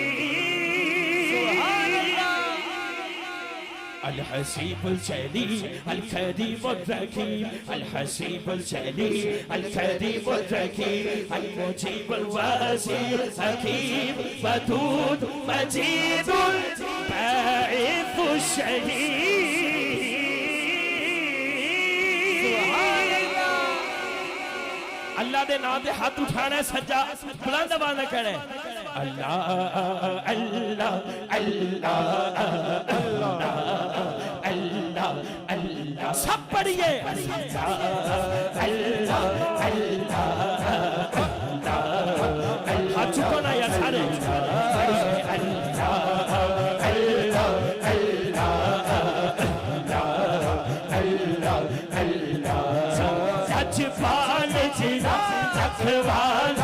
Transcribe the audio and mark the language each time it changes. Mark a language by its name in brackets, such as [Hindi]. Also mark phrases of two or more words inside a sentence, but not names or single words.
[Arabic] الحسيب الجليل الكريم الركيم الحسيب الجليل الكريم الركيم المجيب الواسع حكيم ودود مجيد باعث الشهيد [Punjabi] اللہ دے نام دے ہتھ اٹھانا ہے سجا بلند آواز میں کہنا ہے اللہ اللہ اللہ अल्लाह اللہ اللہ سب پڑھیے اللہ اللہ اللہ ہتھ چکانا یار سارے اللہ اللہ اللہ اللہ لجپال جلا رکھوالا